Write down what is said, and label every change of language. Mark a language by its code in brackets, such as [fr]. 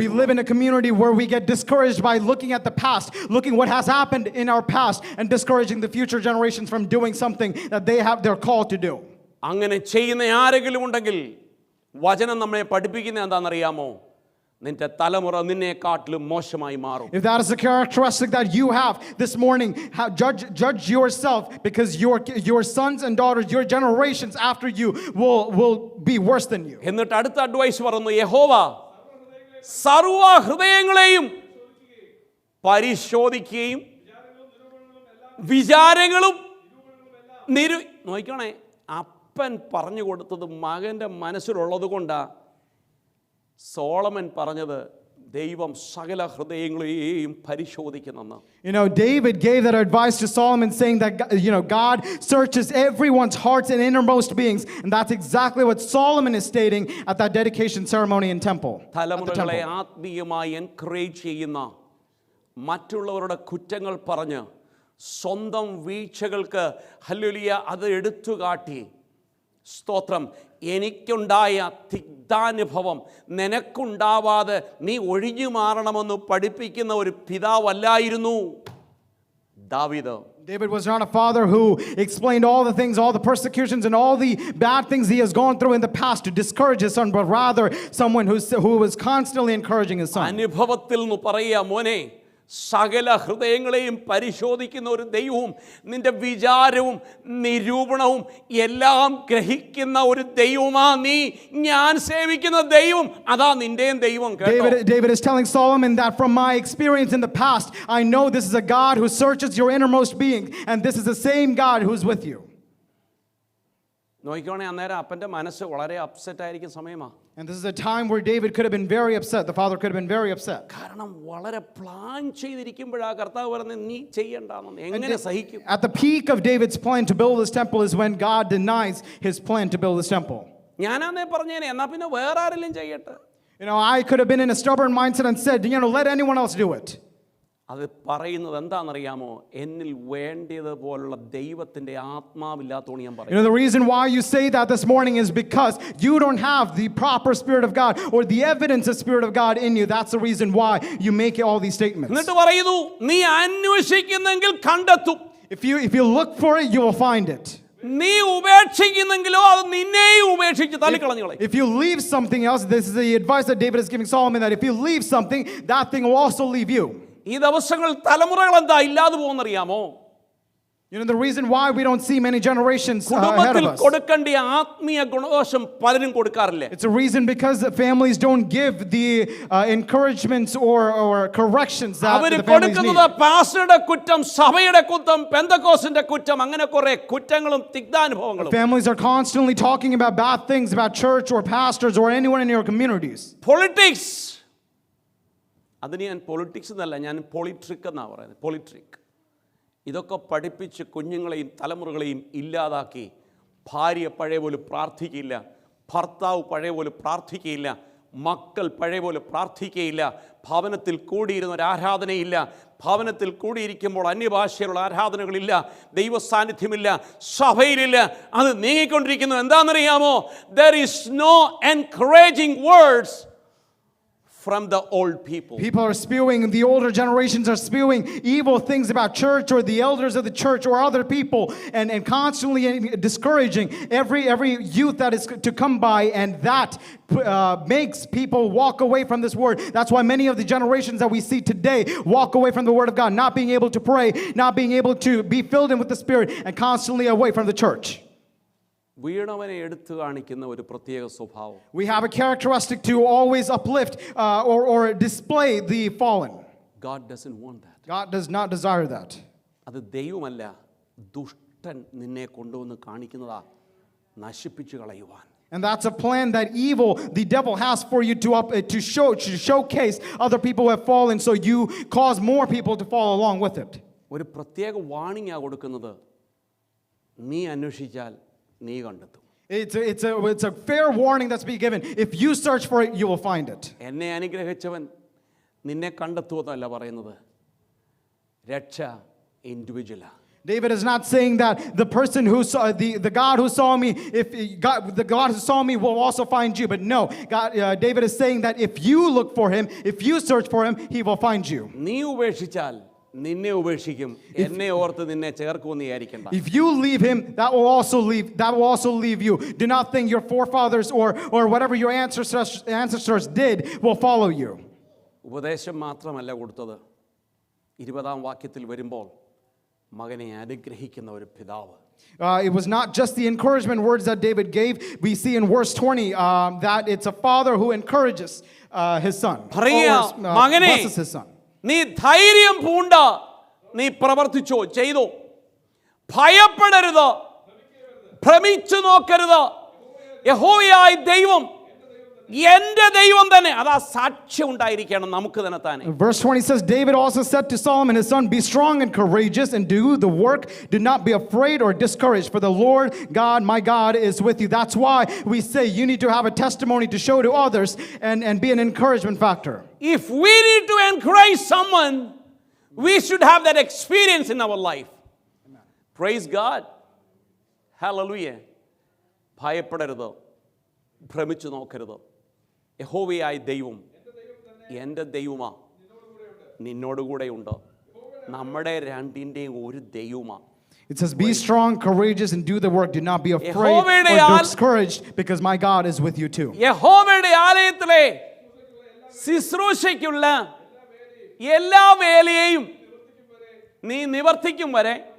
[en] We live in a community where we get discouraged by looking at the past, looking what has happened in our past, and discouraging the future generations from doing something that they're called to do. [ml] അങ്ങനെ ചെയ്യുന്ന ആരെങ്കിലും ഉണ്ടെങ്കിൽ വചനം നമ്മെ പഠിപ്പിക്കുന്നത് എന്താണെന്നറിയാമോ? നിന്റെ തലമുറ നിന്നെക്കാട്ടിലും മോശമായി മാറും. [en] If that is the characteristic that you have this morning, judge yourself, because your sons and daughters, your generations after you will be worse than you. [ml] എന്നിട്ട് അടുത്ത അഡ്വൈസ് പറയുന്നു, യഹോവ സർവ്വ ഹൃദയങ്ങളെയും പരിശോധിക്കുകയും വിചാരങ്ങളും നോക്കണേ. അപ്പൻ പറഞ്ഞു കൊടുത്തത് മകൻ്റെ മനസ്സിലുള്ളത് കൊണ്ടാണ് സോളമൻ പറഞ്ഞത് ദൈവം സകല ഹൃദയങ്ങളെയും പരിശോധിക്കുന്നെന്ന്. [en] You know, David gave that advice to Solomon, saying that, you know, God searches everyone's hearts and innermost beings, and that's exactly what Solomon is stating at that dedication ceremony in temple. [ml] തലമുറകളെ ആത്മീയമായി encourage ചെയ്യുന്ന, മറ്റുള്ളവരുടെ കുറ്റങ്ങൾ പറഞ്ഞ് സ്വന്തം വീഴ്ചകൾക്ക് hallelujah അത് എടുത്തുകാട്ടി, സ്തോത്രം, എനിക്കുണ്ടായ തിക്താനുഭവം നിനക്കുണ്ടാവാതെ നീ ഒഴിഞ്ഞു മാറണമെന്ന് പഠിപ്പിക്കുന്ന ഒരു പിതാവല്ലായിരുന്നു ദാവീദ്. [en] David was not a father who explained all the things, all the persecutions and all the bad things he has gone through in the past to discourage his son, but rather someone who was constantly encouraging his son. [ml] അനുഭവത്തിൽ നിന്ന് പറയുക, മോനെ സകല ഹൃദയങ്ങളെയും പരിശോധിക്കുന്ന ഒരു ദൈവവും നിന്റെ വിചാരവും നിരൂപണവും എല്ലാം ഗ്രഹിക്കുന്ന ഒരു ദൈവമാ നീ ഞാൻ സേവിക്കുന്ന ദൈവം, അതാ നിന്റെയും ദൈവം. [en] David is telling Solomon that from my experience in the past, I know this is a God who searches your innermost being, and this is the same God who's with you. [ml] നോക്കിക്കോണേ, അന്നേരം അപ്പൻ്റെ മനസ്സ് വളരെ upset ആയിരിക്കും സമയമാണ്. [en] And this is a time where David could have been very upset. The father could have been very upset. [ml] കാരണം വളരെ plan ചെയ്തിരിക്കുമ്പോഴാണ് കർത്താവ് പറഞ്ഞത് നീ ചെയ്യണ്ടെന്ന്. എങ്ങനെ സഹിക്കും? [en] At the peak of David's plan to build this temple is when God denies his plan to build this temple. [ml] ഞാനന്നേ പറഞ്ഞേനെ, എന്നാ പിന്നെ വേറെ ആരെങ്കിലും ചെയ്യട്ടെ. [en] You know, I could have been in a stubborn mindset and said, you know, let anyone else do it. [ml] അത് പറയുന്നത് എന്താണെന്നറിയാമോ? എന്നിൽ വേണ്ടതുപോലുള്ള ദൈവത്തിന്റെ ആത്മാവില്ലാത്തോണ്ട് ഞാൻ [en] You know, [ml] പറയും. [en] the reason why you say that this morning is because you don't have the proper Spirit of God or the evidence of Spirit of God in you. That's the reason why you make all these statements. [ml] എന്നിട്ട് പറയുന്നു, നീ അന്വേഷിക്കുന്നെങ്കിൽ കണ്ടെത്തും. [en] If you look for it, you will find it. [ml] നീ ഉപേക്ഷിക്കുന്നെങ്കിലോ അത് നിന്നെയും ഉപേക്ഷിച്ച് തള്ളിക്കളഞ്ഞോളെ. [en] If you leave something else, this is the advice that David is giving Solomon, that if you leave something, that thing will also leave you. [ml] ഈ ദിവസങ്ങൾ തലമുറകൾ എന്താ ഇല്ലാതെ പോകുന്നറിയാമോ? [en] You know, the reason why we don't see many generations ahead [ml] കുടുംബത്തിൽ [en] of us. [ml] കൊടുക്കേണ്ട ആത്മീയ ഗുണദോഷം പലരും കൊടുക്കാറില്ല. [en] It's a reason because the families don't give the encouragements or corrections that [ml] അവര് [en] the families need. [ml] കൊടുക്കുന്നത് പാസ്റ്ററുടെ കുറ്റം, സഭയുടെ കുറ്റം, പെന്തക്കോസ്തിന്റെ കുറ്റം, അങ്ങനെ കുറെ കുറ്റങ്ങളും തിക്താനുഭവങ്ങളും. [en] Families are constantly talking about bad things about church or pastors or anyone in your communities. [ml] Politics, അതിന് ഞാൻ പൊളിറ്റിക്സ് എന്നല്ല, ഞാൻ പൊളിട്രിക് എന്നാണ് പറയുന്നത്. പൊളിട്രിക് ഇതൊക്കെ പഠിപ്പിച്ച് കുഞ്ഞുങ്ങളെയും തലമുറകളെയും ഇല്ലാതാക്കി, ഭാര്യ പഴയ പോലെ പ്രാർത്ഥിക്കില്ല, ഭർത്താവ് പഴയ പോലെ പ്രാർത്ഥിക്കില്ല, മക്കൾ പഴയ പോലെ പ്രാർത്ഥിക്കുകയില്ല, ഭവനത്തിൽ കൂടിയിരുന്ന ഒരു ആരാധനയില്ല, ഭവനത്തിൽ കൂടിയിരിക്കുമ്പോൾ അന്യഭാഷയിലുള്ള ആരാധനകളില്ല, ദൈവസാന്നിധ്യമില്ല, സഭയിലില്ല. അത് നീങ്ങിക്കൊണ്ടിരിക്കുന്നു. എന്താണെന്നറിയാമോ? [en] There is no encouraging words from the old people. People are spewing, the older generations are spewing evil things about church or the elders of the church or other people, and constantly discouraging every youth that is to come by, and that makes people walk away from this word. That's why many of the generations that we see today walk away from the word of God, not being able to pray, not being able to be filled in with the Spirit, and constantly away from the church. [ml] വീണവനെ എടുത്തു കാണിക്കുന്ന ഒരു പ്രത്യേക സ്വഭാവം. [en] We have a characteristic to always uplift or display the fallen. God doesn't want that. God does not desire that. [ml] അത് ദൈവമല്ല, ദുഷ്ടൻ നിന്നെ കൊണ്ടുവന്ന് കാണിക്കുന്നതാ നശിപ്പിച്ചു കളയുവാൻ. [en] And that's a plan that the devil has for you to showcase other people who have fallen, so you cause more people to fall along with it. [ml] ഒരു പ്രത്യേക warning കൊടുക്കുന്നത്, നീ അന്വേഷിച്ചാൽ നീ കണ്ടെത്തും. [en] It's a fair warning that's being given. If you search for it, you will find it. [ml] എന്നെ അനുഗ്രഹിച്ചവൻ നിന്നെ കണ്ടെത്തുമെന്നല്ല പറയുന്നത്, രക്ഷ ഇൻഡിവിജ്വലാ. [en] David is not saying that the person who saw the God who saw me, the God who saw me will also find you. But no, David is saying that if you look for him, if you search for him, he will find you. [ml] നീ ഉപേക്ഷിച്ചാൽ നിന്നെ ഉപേക്ഷിക്കും, എന്നെ ഓർത്ത് നിന്നെ ചേർക്കുമെന്ന് വിചാരിക്കണ്ട. [en] If you leave him, that will also leave you. Do not think your forefathers or whatever your ancestors did will follow you. [ml] ഉപദേശം മാത്രമല്ല കൊടുത്തത്. 20-ാം വാക്യത്തിൽ വരുമ്പോൾ മകനെ അനുഗ്രഹിക്കുന്ന ഒരു പിതാവ്. [en] It was not just the encouragement words that David gave. We see in verse 20 that it's a father who encourages his son. Blesses his son. [ml] നീ ധൈര്യം പൂണ്ട, നീ പ്രവർത്തിച്ചോ, ചെയ്തോ, ഭയപ്പെടരുത്, ഭ്രമിച്ചു നോക്കരുത്. യഹോവയായ ദൈവം എന്റെ ദൈവം തന്നെ. അതാ സാക്ഷ്യം ഉണ്ടായിരിക്കണം നമുക്ക് തന്നെ താനെ. [en] Verse 20 says, David also said to Solomon his son, be strong and courageous and do the work. Do not be afraid or discouraged, for the Lord God, my God, is with you. That's why we say you need to have a testimony to show to others and be an encouragement factor. If we need to encourage someone, we should have that experience in our life. Amen. Praise God. Hallelujah. [ml] ഭയപ്പെടരുത്, ഭ്രമിച്ചു നോക്കരുത്. യഹോവയായ ദൈവം എൻ്റെ ദൈവമാ, നിന്നോടുകൂടെയുണ്ട്. നമ്മുടെ രണ്ടിൻ്റെയും ഒരു ദൈവമാ. [en] It says, be strong, courageous, and do the work. Do not be afraid or discouraged, because my God is with you too. [ml] യഹോവയുടെ ആലയത്തിലെ ശുശ്രൂഷയ്ക്കുള്ള എല്ലാ വേലയെയും നീ നിവർത്തിക്കും വരെ.